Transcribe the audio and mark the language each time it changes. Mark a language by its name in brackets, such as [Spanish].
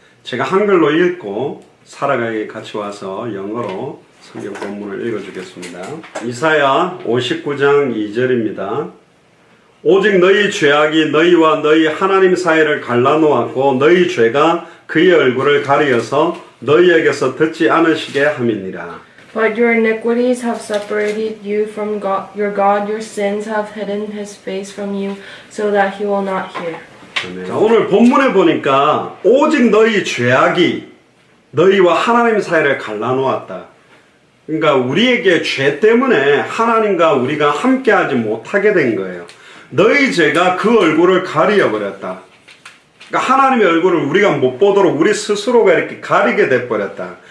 [Korean] 제가 한글로 읽고 사라가 같이 와서 영어로 성경 본문을 읽어주겠습니다. 이사야 59장 2절입니다. 오직 너희 죄악이 너희와 너희 하나님 사이를 갈라놓았고 너희 죄가 그의 얼굴을 가리어서 너희에게서 듣지 않으시게 함이니라. [English] But your iniquities have separated you from God, your God. Your sins have hidden his face from you so that he will not hear. [Korean] 자, 오늘 본문에 보니까 오직 너희 죄악이 너희와 하나님 사이를 갈라놓았다. 그러니까 우리에게 죄 때문에 하나님과 우리가 함께하지 못하게 된 거예요. 너희 죄가 그 얼굴을 가리어버렸다. 그러니까 하나님의 얼굴을 우리가 못 보도록 우리 스스로가 이렇게 가리게 돼버렸다.